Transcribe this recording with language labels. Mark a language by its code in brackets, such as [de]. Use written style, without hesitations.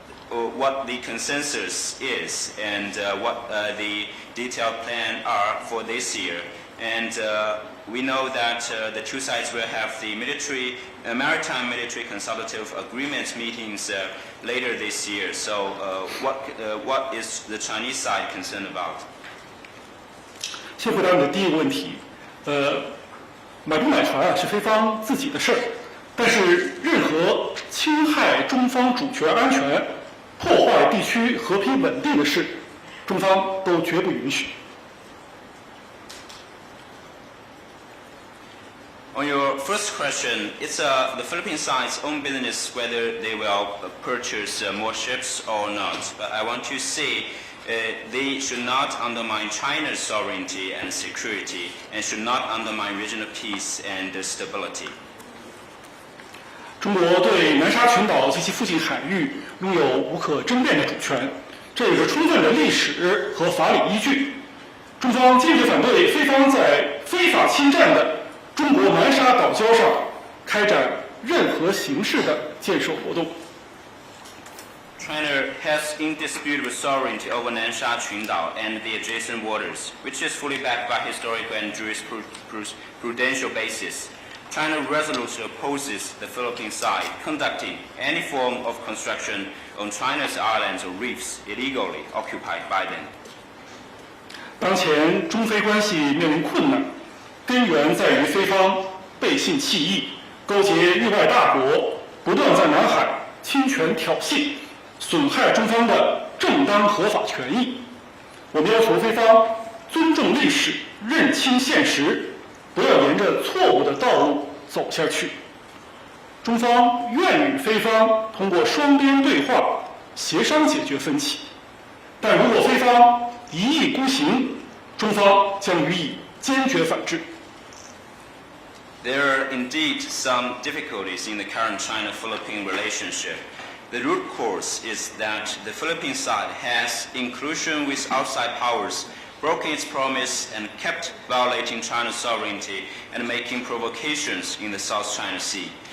[en] what the consensus is and what the detailed plan are for this year. And we know that the two sides will have the maritime military consultative agreement meetings later this year. So what is the Chinese side concerned about? [zh] 先回答你的第一个问题，买不买船啊是菲方自己的事儿，但是任何侵害中方主权安全、破坏地区和平稳定的事，中方都绝不允许。 [en] On your first question, it's the Philippine side's own business whether they will purchase more ships or not. But I want to say they should not undermine China's sovereignty and security and should not undermine regional peace and stability. [zh] 中国对南沙群岛及其附近海域拥有无可争辩的主权，这有着充分的历史和法理依据。中方坚决反对菲方在非法侵占的中国南沙岛礁上开展任何形式的建设活动。 [en] China has indisputable sovereignty over Nansha Qundao and the adjacent waters, which is fully backed by historical and jurisprudential basis. China resolutely opposes the Philippine side conducting any form of construction on China's islands or reefs illegally occupied by them. [zh] 当前中菲关系面临困难，根源在于菲方背信弃义，勾结域外大国，不断在南海侵权挑衅，损害中方的正当合法权益。我们要求菲方尊重历史，认清现实，不要沿着错误的道路走下去。中方愿与菲方通过双边对话协商解决分歧，但如果菲方一意孤行，中方将予以坚决反制。 [en] There are indeed some difficulties in the current China-Philippine relationship. The root cause is that the Philippine side has, in collusion with outside powers, broken its promise and kept violating China's sovereignty and making provocations in the South China Sea.